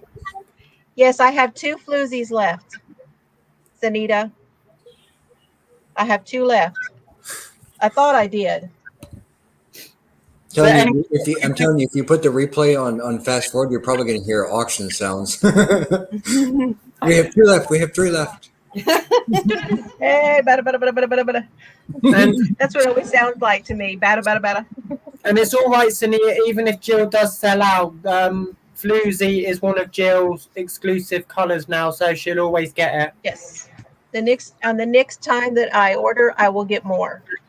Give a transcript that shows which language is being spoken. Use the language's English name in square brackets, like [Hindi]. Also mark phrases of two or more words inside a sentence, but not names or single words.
[English] Yes, I have 2 Floozies left, Sanita. I have 2 left. I thought I did. I'm telling you, if you put the replay on fast forward, you're probably going to hear auction sounds. We have 3 left. We have 3 left. Hey, bada, bada, bada, bada, bada, bada. And That's what it always sounds like to me. Bada, bada, bada. and it's all right, Cindy, even if Jill does sell out. Floozie is one of Jill's exclusive colours now, so she'll always get it. Yes. The next time that I order, I will get more.